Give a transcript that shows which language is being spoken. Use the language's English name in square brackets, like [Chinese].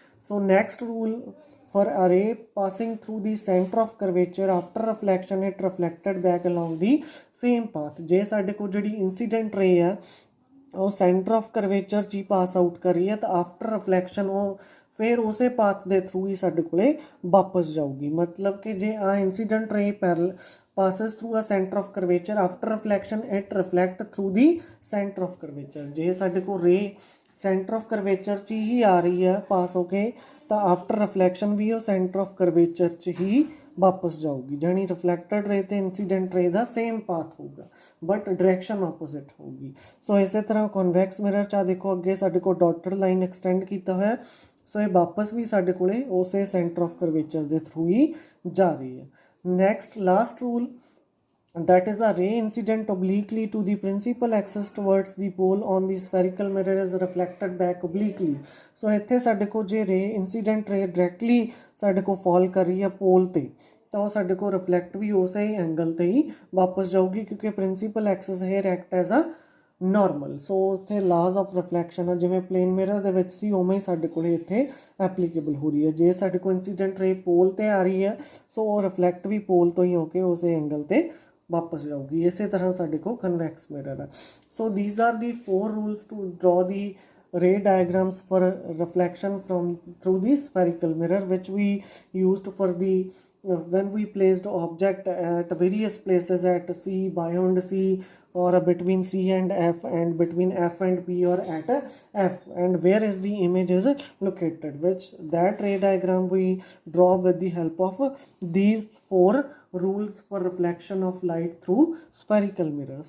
[English] So next rule for a ray passing through the center of curvature after reflection it reflected back along the same path। [Punjabi] ਜੇ ਸਾਡੇ ਕੋਲ ਜਿਹੜੀ incident ਰੇ ਹੈ ਉਹ centre of curvature 'ਚ ਹੀ pass out ਕਰ ਰਹੀ ਹੈ ਤਾਂ ਆਫਟਰ ਰਿਫਲੈਕਸ਼ਨ ਉਹ ਫਿਰ ਉਸੇ ਪਾਥ ਦੇ ਥਰੂ ਹੀ ਸਾਡੇ ਕੋਲੇ ਵਾਪਸ ਜਾਊਗੀ। ਮਤਲਬ ਕਿ ਜੇ ਆ [English] Incident ray passes through a center of curvature after reflection it reflect through the center of curvature। [Punjabi] ਜੇ ਸਾਡੇ ਕੋਲ ਰੇ ਸੈਂਟਰ ਆਫ ਕਰਵੇਚਰ 'ਚ ਹੀ ਆ ਰਹੀ ਹੈ ਪਾਸ ਹੋ ਕੇ ਤਾਂ ਆਫਟਰ ਰਿਫਲੈਕਸ਼ਨ ਵੀ ਉਹ ਸੈਂਟਰ ਆਫ ਕਰਵੇਚਰ 'ਚ ਹੀ ਵਾਪਸ ਜਾਊਗੀ, ਜਾਣੀ ਰਿਫਲੈਕਟਡ ਰੇ ਤੇ ਇੰਸੀਡੈਂਟ ਰੇ ਦਾ ਸੇਮ ਪਾਥ ਹੋਊਗਾ ਬਟ ਡਾਇਰੈਕਸ਼ਨ ਆਪੋਜ਼ਿਟ ਹੋਊਗੀ। ਸੋ ਇਸੇ ਤਰ੍ਹਾਂ ਕਨਵੈਕਸ ਮਿਰਰ 'ਚ ਆ ਦੇਖੋ ਅੱਗੇ ਸਾਡੇ ਕੋਲ ਡਾਟਡ ਲਾਈਨ ਐਕਸਟੈਂਡ ਕੀਤਾ ਹੋਇਆ, ਸੋ ਇਹ ਵਾਪਸ ਵੀ ਸਾਡੇ ਕੋਲੇ ਉਸੇ ਸੈਂਟਰ ਆਫ ਕਰਵੇਚਰ ਦੇ ਥਰੂ ਹੀ ਜਾ ਰਹੀ ਹੈ। [English] Next last rule, that is a ray incident obliquely to the principal axis towards the pole on the spherical mirror is reflected back obliquely। [Punjabi] ਸੋ ਇੱਥੇ ਸਾਡੇ ਕੋਲ ਜੇ ਰੇ ਇੰਸੀਡੈਂਟ ਰੇ ਡਾਇਰੈਕਟਲੀ ਸਾਡੇ ਕੋਲ ਫਾਲ ਕਰ ਰਹੀ ਹੈ ਪੋਲ ਤੇ ਤਾਂ ਉਹ ਸਾਡੇ ਕੋਲ ਰਿਫਲੈਕਟ ਵੀ ਉਸੇ ਹੀ ਐਂਗਲ ਤੇ ਹੀ ਵਾਪਸ ਜਾਊਗੀ, ਕਿਉਂਕਿ principal Axis [English] Here act as a normal. [Punjabi] ਸੋ ਉੱਥੇ ਲਾਜ਼ ਆਫ ਰਿਫਲੈਕਸ਼ਨ ਆ ਜਿਵੇਂ ਪਲੇਨ ਮਿਰਰ ਦੇ ਵਿੱਚ ਸੀ ਉਵੇਂ ਹੀ ਸਾਡੇ ਕੋਲ ਇੱਥੇ ਐਪਲੀਕੇਬਲ ਹੋ ਰਹੀ ਹੈ। ਜੇ ਸਾਡੇ ਕੋਲ ਇੰਸੀਡੈਂਟ ਰੇ ਪੋਲ ਤੇ ਆ ਰਹੀ ਹੈ ਸੋ ਉਹ ਰਿਫਲੈਕਟ ਵੀ ਪੋਲ ਤੋਂ ਹੀ ਹੋ ਕੇ ਉਸੇ ਐਂਗਲ ਤੇ ਵਾਪਸ ਜਾਊਗੀ। ਇਸੇ ਤਰ੍ਹਾਂ ਸਾਡੇ ਕੋਲ ਕਨਵੈਕਸ ਮਿਰਰ ਹੈ। [English] So these are the 4 rules to draw the ray diagrams for reflection from through the spherical mirror which we used for the when we placed object at various places at C, beyond C, or between C and F, and between F and P, or at F, and where is the image is located, which that ray diagram we draw with the help of these 4 rules for reflection of light through spherical mirror.